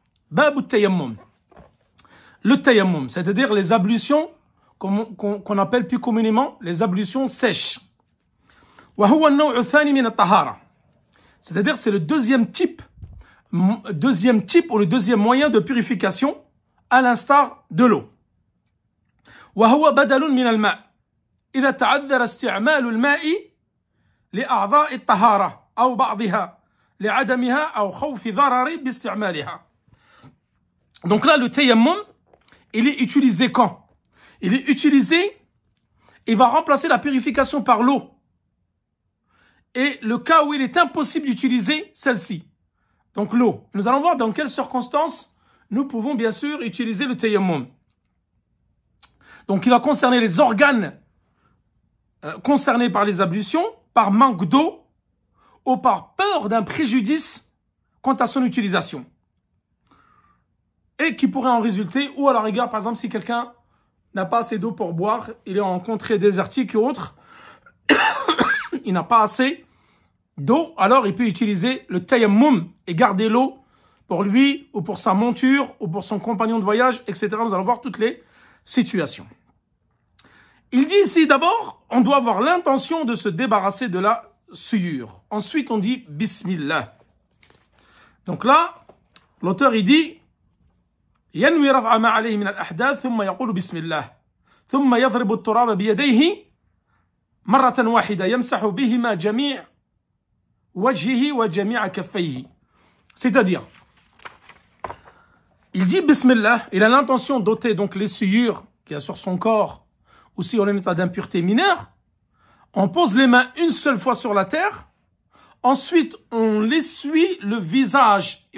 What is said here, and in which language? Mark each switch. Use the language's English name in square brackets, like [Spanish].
[French] Bab al-tayammum. Le tayammum, c'est-à-dire les ablutions qu'on appelle plus communément les ablutions sèches. C'est-à-dire c'est le deuxième type ou le deuxième moyen de purification à l'instar de l'eau. [Arabic] وهو بدل من الماء إذا تعذر استعمال الماء لأعضاء الطهارة أو بعضها لعدمها أو خوف ضرر باستعمالها. [French] Donc là, le tayammum, il est utilisé quand? Il est utilisé, il va remplacer la purification par l'eau. Et le cas où il est impossible d'utiliser celle-ci, donc l'eau. Nous allons voir dans quelles circonstances nous pouvons bien sûr utiliser le tayammum. Donc il va concerner les organes concernés par les ablutions, par manque d'eau ou par peur d'un préjudice quant à son utilisation. Et qui pourrait en résulter, ou à la rigueur, par exemple, si quelqu'un n'a pas assez d'eau pour boire, il est en contrée désertique et autres, il n'a pas assez d'eau, alors il peut utiliser le tayammum et garder l'eau pour lui ou pour sa monture ou pour son compagnon de voyage, etc. Nous allons voir toutes les situations. Il dit ici d'abord, on doit avoir l'intention de se débarrasser de la souillure. Ensuite, on dit Bismillah. Donc là, l'auteur il dit [Arabic] ينوي رفع ما عليه من الأحداث ثم يقول بسم الله ثم يضرب التراب بيديه مرة واحدة يمسح بهما جميع وجهه وجميع كفيه. [French] C'est-à-dire, il dit Bismillah, il a l'intention d'ôter donc les souillures qu'il y a sur son corps, ou si on est en état d'impureté mineure, on pose les mains une seule fois sur la terre, ensuite on essuie le visage.